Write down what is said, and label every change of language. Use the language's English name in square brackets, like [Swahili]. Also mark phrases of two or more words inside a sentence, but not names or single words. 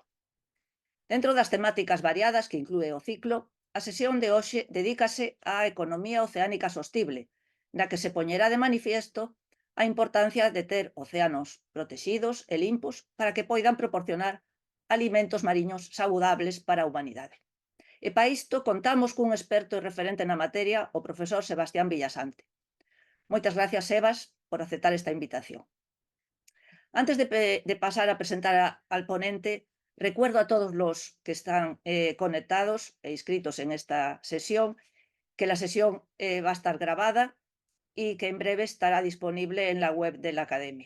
[Galician] Dentro das temáticas variadas que inclúe o ciclo, a sesión de hoxe dedícase á economía oceánica sostible, na que se poñerá de manifiesto a importancia de ter océanos protexidos e limpos para que poidan proporcionar alimentos mariños saudables para a humanidade. E para isto contamos cun experto e referente na materia, o profesor Sebastián Villasante. Moitas gracias, Sebas, por aceptar esta invitación. [Spanish] Antes de pasar a presentar al ponente, recuerdo a todos los que están conectados e inscritos en esta sesión que la sesión va a estar grabada y que en breve estará disponible en la web de la Academia.